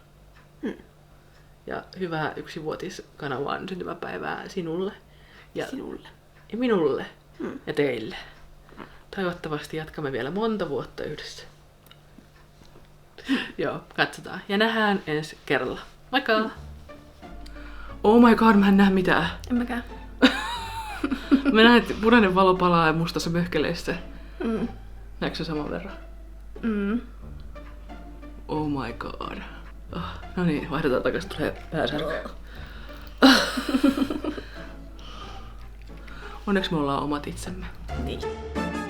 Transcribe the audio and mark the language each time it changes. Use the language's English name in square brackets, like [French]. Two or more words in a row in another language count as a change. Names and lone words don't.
[Finnish] Ja hyvää 1-vuotiskanavaan syntymäpäivää sinulle. Ja Sinulle. Ja minulle. Ja teille. Toivottavasti jatkamme vielä monta vuotta yhdessä. Joo, katsotaan. Ja nähdään ensi kerralla. Moikka! [English] Oh my god, [Finnish] mä en näe mitään. En mäkään. Mä näen, että punainen valo palaa mustassa möhkeleissä. Näetkö se saman verran? [English] Oh my god. [Finnish] Oh, no niin, vaihdetaan takaisin, tulee pääsärky. Onneksi me ollaan omat itsemme. Niin.